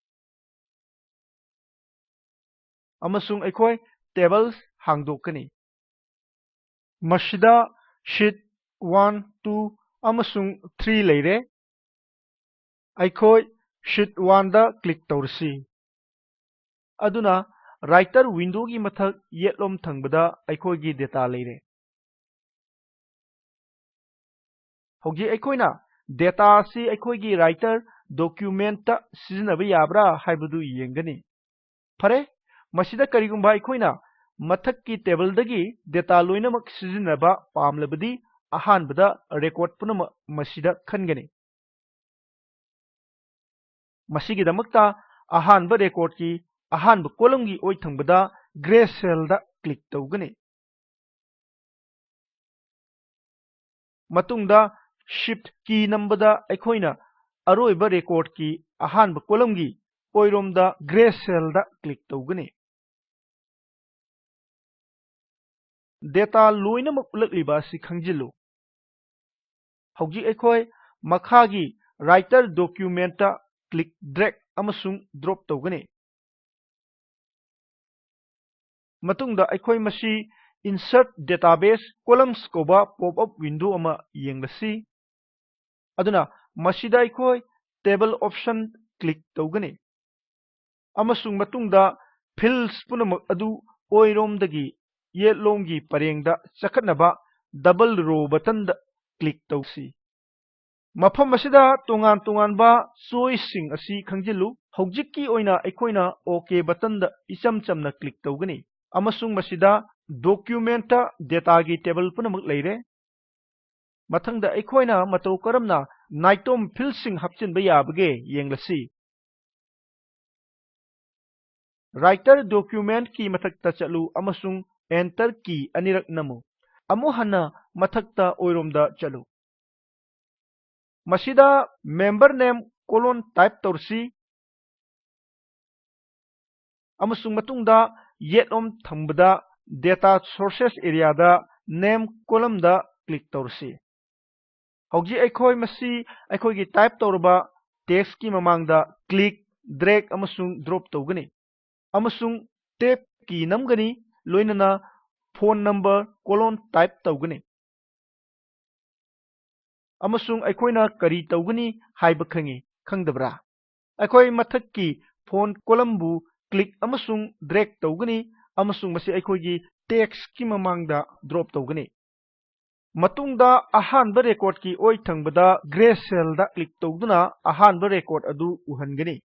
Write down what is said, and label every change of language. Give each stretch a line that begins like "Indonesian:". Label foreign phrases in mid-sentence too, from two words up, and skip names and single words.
Manipuri: Amasung aikoi tables hangdokani. Masida sheet 1, 2 amasung 3 leire. Aikoi sheet 1 da click tawrsi. Aduna
English: writer window
Manipuri: gi mathak yetlom thangbada aikoi gi data leire. Hogi aikoina data si aikoi gi
English: writer document
Manipuri: ta sizinaba yabra haibadu yengani. Phare masida karigumba aikoina mathakki table dagi data loinamak sizinaba pamlabadi ahanbada record punama masida khangani. Masigidamakta ahanba record ki ahanba column gi oi thangbada
English: gray cell
Manipuri: da click tawgani. Matungda
English: shift key
Manipuri: nambada aikoina aroiba record ki ahanba column gi oiromda
English: gray cell
Manipuri: da click tawgani. Data loinamak ulakliba si khangjilu. Hojik aikoi makhagi
English: writer document
Manipuri: ta
English: click drag
Manipuri: amasung drop tawgani. Matungda aikoi masi
English: insert database columns
Manipuri: koba
English: pop-up window
Manipuri: ama yenglasi. Aduna masida aikoi
English: table option click
Manipuri: tawgani. Amasung matungda fields punamak adu oiromdagi yetlomgi parengda chakhatnaba
English: double row button
Manipuri: da click tawsi. Mafam asida tongan ba choice sing asi khangjilu. Hojikki oina aikoina
English: OK button
Manipuri: da icham chamna click tawgani. Amasung masida document ta data gi table punamak leire. Mathangda aikoina matau karamna naitom field sing hapchinba yabage yenglasi.
English: Writer document
Manipuri: ki mathakta chalu amasung enter ki anirak namu. Amuhana mathakta oiromda chalu. Masida
English: member name colon type
Manipuri: tawrsi. Amasung matungda yetlom thambada
English: data sources area
Manipuri: da
English: name column
Manipuri: da click tawrsi. Hojik aikoi masi aikoi gi type tawraba text ki mamangda
English: click drag
Manipuri: amasung drop tawgani. Amasung tab ki namgani loinana
English: phone number colon type
Manipuri: tawgani. Amasung aikoina kari tawgani haiba khangi khangdabra. Aikoi mathakki
English: phone column
Manipuri: bu click amasung drag tawgani ꯑꯃꯁꯨꯡ ꯃꯁꯤ ꯑꯩꯈꯣꯏꯒꯤ ꯇꯦꯛꯁꯀꯤ ꯃꯃꯥꯡꯗ ꯗ꯭ꯔꯣꯞ ꯇꯧꯒꯅꯤ ꯃꯇꯨꯡꯗ ꯑꯍꯥꯟꯕ ꯔꯦꯀꯣꯔꯗꯀꯤ ꯑꯣꯏ ꯊꯪꯕꯗ
English: gray cell click
Manipuri: ꯇꯧꯗꯨꯅ ꯑꯍꯥꯟꯕ ꯔꯦꯀꯣꯔꯗ ꯑꯗꯨ ꯎꯍꯟꯒꯅꯤ